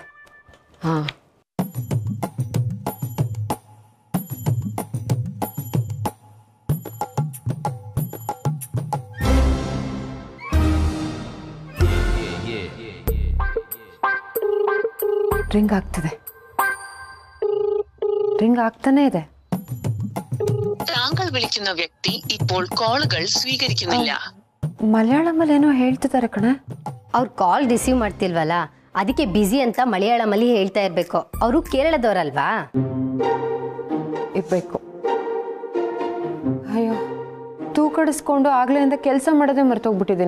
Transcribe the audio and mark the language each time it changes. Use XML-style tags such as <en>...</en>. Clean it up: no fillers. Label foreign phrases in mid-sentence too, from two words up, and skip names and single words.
<kn>ಹಾಂ. ರಿಂಗ್ ಆಗ್ತಿದೆ. ರಿಂಗ್ ಆಗ್ತಾನೆ ಇದೆ.</kn> <ml>താങ്കൾ വിളിക്കുന്ന വ്യക്തി ഇപ്പോൾ കോളുകൾ സ്വീകരിക്കുന്നില്ല.</ml> <kn>ಮಲಯಾಳಮಲ್ಲಿ ಏನೋ ಹೇಳ್ತಿದ್ದಾರೆ ಕಣೆ. ಅವ್ರು</kn> <en>call receive</en> <kn>ಮಾಡ್ತಿಲ್ವಲ್ಲ, ಅದಕ್ಕೆ ಬ್ಯುಸಿ ಅಂತ ಮಲಯಾಳಮಲ್ಲಿ ಹೇಳ್ತಾ ಇರ್ಬೇಕು. ಅವರು ಕೇರಳದವರಲ್ವಾ? ಇರ್ಬೇಕು. ಅಯ್ಯೋ, ತೂಕಡಿಸ್ಕೊಂಡು ಆಗ್ಲಿಂದ ಕೆಲಸ ಮಾಡೋದೇ ಮರ್ತೋಗ್ಬಿಟ್ಟಿದ್ದೀನಿ.</kn>